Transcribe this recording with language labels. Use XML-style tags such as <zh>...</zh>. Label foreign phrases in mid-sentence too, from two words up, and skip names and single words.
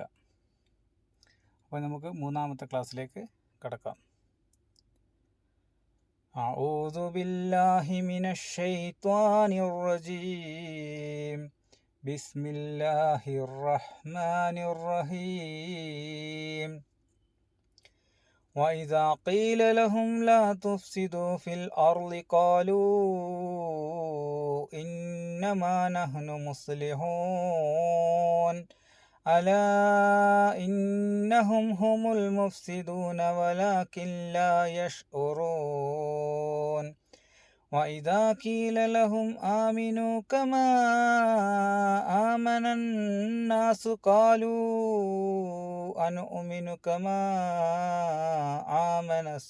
<ml>അപ്പോൾ നമുക്ക് 3-ാമത്തെ ക്ലാസ്സിലേക്ക് കടക്കാം.</ml> <ar>أعوذ بالله من الشيطان الرجيم. بسم الله الرحمن الرحيم. وَإِذَا قِيلَ لَهُمْ لَا تُفْسِدُوا فِي الْأَرْضِ قَالُوا إِنَّمَا نَحْنُ مُصْلِحُونَ أَلَا إِنَّهُمْ هُمُ الْمُفْسِدُونَ وَلَكِنْ لَا يَشْعُرُونَ وَإِذَا قِيلَ لَهُمْ آمِنُوا كَمَا آمَنَ النَّاسُ قَالُوا أَنُؤْمِنُ كَمَا آمَنَ</ar>